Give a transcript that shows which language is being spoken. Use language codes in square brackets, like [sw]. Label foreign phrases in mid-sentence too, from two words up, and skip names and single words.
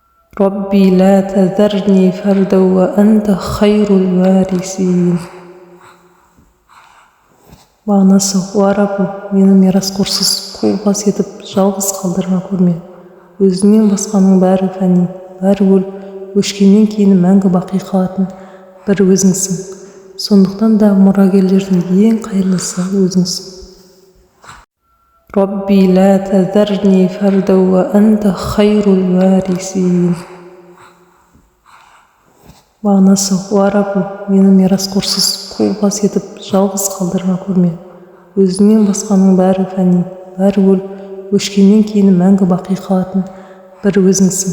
[ar] ربي لا تذرني فردا وأنت خير الوارثين. [kk] Мағынасы: о Раббым, мені мирасқорсыз, қолбас етіп, жалғыз қалдырма көрме. Өзіңнен басқаның бәрі фәни, бәрі өліп, өшкеннен кейін мәңгі бақи қалатын бір өзіңсің. Сондықтан да мұрагерлердің ең қайырлысы өзіңсің. [ar] رب لا تذرني فردا وأنت خير الوارثين. [kk] Мағынасы: о Раббым, мені мирасқорсыз, қолбас етіп, жалғыз қалдырма көрме. Өзіңнен басқаның бәрі фәни, бәрі өліп, өшкеннен кейін мәңгі бақи қалатын бір өзіңсің.